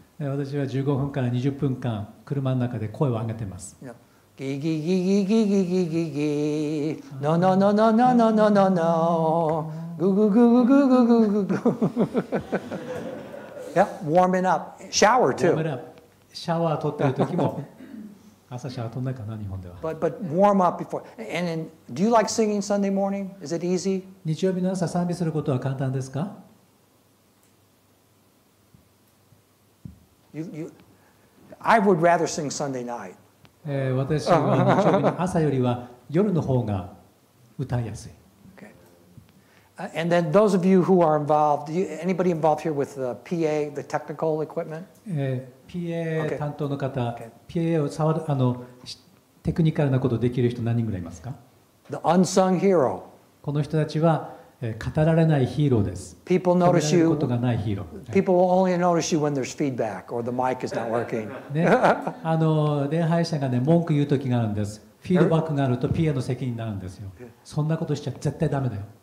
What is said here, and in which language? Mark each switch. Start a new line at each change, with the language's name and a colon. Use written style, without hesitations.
Japanese: 私は15分から20分間、車の中で声を上げています。ギギギギギギギギギ No, no, no, no, no, no, no, no, no. Goo, goo, goo, goo, goo, goo, goo, goo.
English: Yeah, warming up. Shower too.
Japanese: シャワー取ってる時も、朝シャワー取んないかな、日本では。
English: But warm up before. And then, do you like singing Sunday morning? Is it easy?
Japanese: 日曜日の朝賛美することは簡単ですか？
English: I would rather sing Sunday night.
Japanese: 私は日曜日の朝よりは夜の方が歌いやすい。
English: Okay. And then those of you who are involved, anybody involved here with the PA, the technical equipment?
Japanese: PA 担当の方、PA を触るテクニカルなことできる人何人ぐらいいますか？
English: The unsung hero.
Japanese: この人たちは語られないヒーローです。
English: People notice
Japanese: る
English: you.
Japanese: ことがないヒーロー。
English: People will only notice you when there's feedback or the mic is not working.
Japanese: ね、礼拝者がね、文句言う時があるんです。フィードバックがあると PA の責任になるんですよ。そんなことしちゃ絶対ダメだよ。